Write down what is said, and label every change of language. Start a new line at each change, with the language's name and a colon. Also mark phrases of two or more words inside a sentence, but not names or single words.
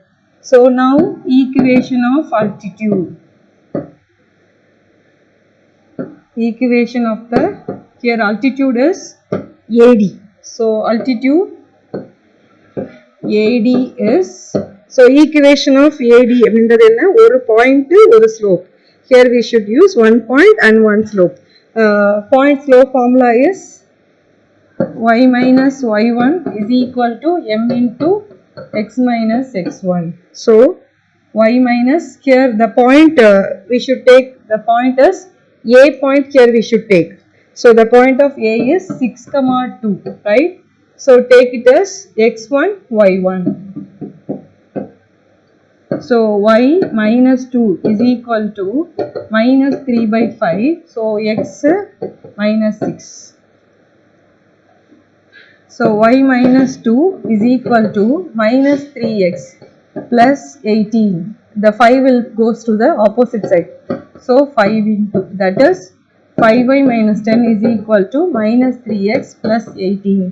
English: So now equation of altitude. Equation of the, here altitude is AD. So altitude AD is, so equation of AD
Tamil: அப்படின்றது என்ன, ஒரு point ஒரு slope.
English: Here we should use one point and one slope. Point slope formula is y minus y1 is equal to m into x minus x1. So y minus, here the point we should take, the point is a point, here we should take. So the point of A is 6 comma 2, right? So take it as x1 y1. So y minus 2 is equal to minus 3 by 5. So x minus 6. So y minus 2 is equal to minus 3x plus 18. The 5 will goes to the opposite side. So 5 into, that is 5y minus 10 is equal to minus 3x plus 18.